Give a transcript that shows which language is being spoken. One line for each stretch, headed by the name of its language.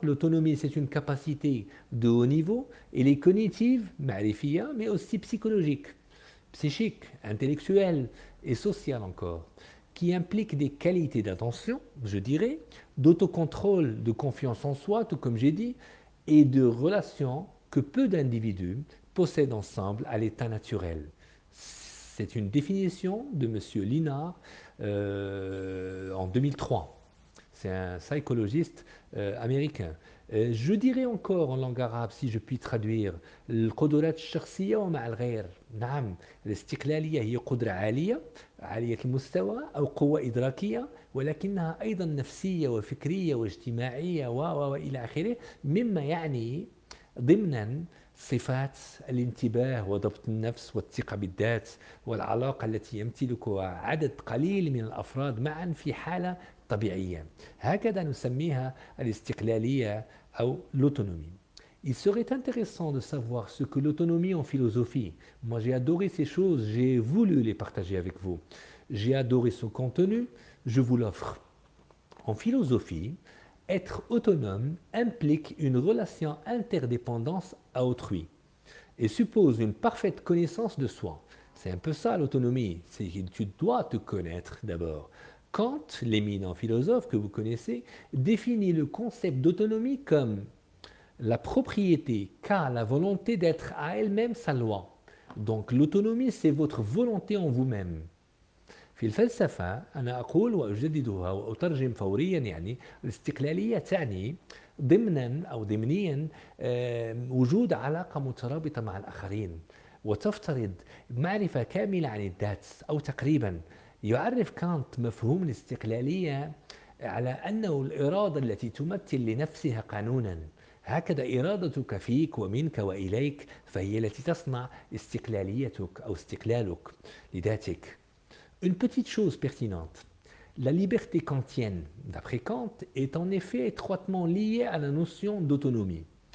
French: L'autonomie, c'est une capacité de haut niveau, elle est cognitive, معرفية, mais aussi psychologique, psychique, intellectuelle et sociale encore, qui implique des qualités d'attention, je dirais, d'autocontrôle, de confiance en soi, tout comme j'ai dit, et de relations que peu d'individus possèdent ensemble à l'état naturel. C'est une définition de M. Linard en 2003. C'est un psychologiste américain. Je dirais encore en langue arabe, si je puis traduire,
Arabic: القدرات الشخصية ومع الغير. نعم، الاستقلالية هي قدرة عالية، عالية المستوى أو قوة إدراكية، ولكنها أيضا نفسية وفكرية واجتماعية وإلى آخره، مما يعني ضمنا صفات الانتباه وضبط النفس والثقة بالذات والعلاقة التي يمتلكها عدد قليل من الأفراد معا في حالة طبيعية. هكذا نسميها الاستقلالية أو l'autonomie.
French: Il serait intéressant de savoir ce que l'autonomie en philosophie. Moi j'ai adoré ces choses, j'ai voulu les partager avec vous. J'ai adoré son contenu, je vous l'offre. En philosophie, être autonome implique une relation interdépendance à autrui et suppose une parfaite connaissance de soi. C'est un peu ça l'autonomie, c'est que tu dois te connaître d'abord. Kant, l'éminent philosophe que vous connaissez, définit le concept d'autonomie comme la propriété qu'a la volonté d'être à elle-même sa loi. Donc l'autonomie, c'est votre volonté en vous-même.
Arabic: في الفلسفة أنا أقول وأجددها وأترجم فوريا، يعني الاستقلالية تعني ضمنا أو ضمنيا وجود علاقة مترابطة مع الآخرين وتفترض معرفة كاملة عن الذات أو تقريبا. يعرف كانت مفهوم الاستقلالية على أنه الإرادة التي تمثل لنفسها قانونا. هكذا إرادتك فيك ومنك وإليك فهي التي تصنع استقلاليتك أو استقلالك لذاتك.
French: Une petite chose pertinente. La liberté kantienne, d'après Kant, est en effet étroitement liée à la notion d'autonomie.